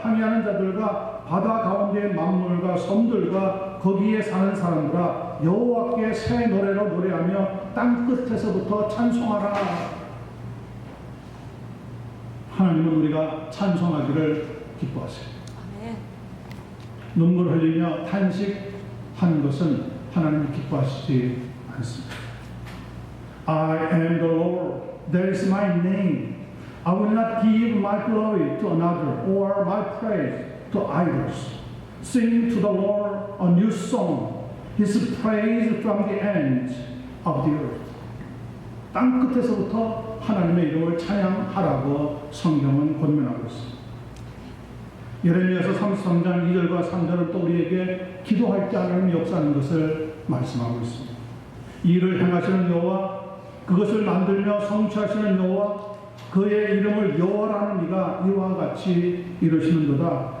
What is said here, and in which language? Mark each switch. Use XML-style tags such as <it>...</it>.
<ko>항해하는 자들과 바다 가운데의 만물과 섬들과 거기에 사는 사람들아, 여호와께 새 노래로 노래하며 땅 끝에서부터 찬송하라. 하나님은 우리가 찬송하기를 기뻐하세요. 눈물 흘리며 탄식하는 것은 하나님 기뻐하시지 않습니다.</ko> <en>I am the Lord, that is my name. I will not give my glory to another or my praise to idols. Sing to the Lord a new song, His praise from the ends of the earth.</en> <ko>땅 끝에서부터 하나님의 이름을 찬양하라고 성경은 권면하고 있습니다. 예레미야서 33장 2절과 3절은 또 우리에게 기도할 때 하나님 역사하는 것을 말씀하고 있습니다. 이 일을 행하시는 여호와, 그것을 만들며 성취하시는 여호와, 그의 이름을 여호와라는 이가 이와 같이 이르시는도다.</ko>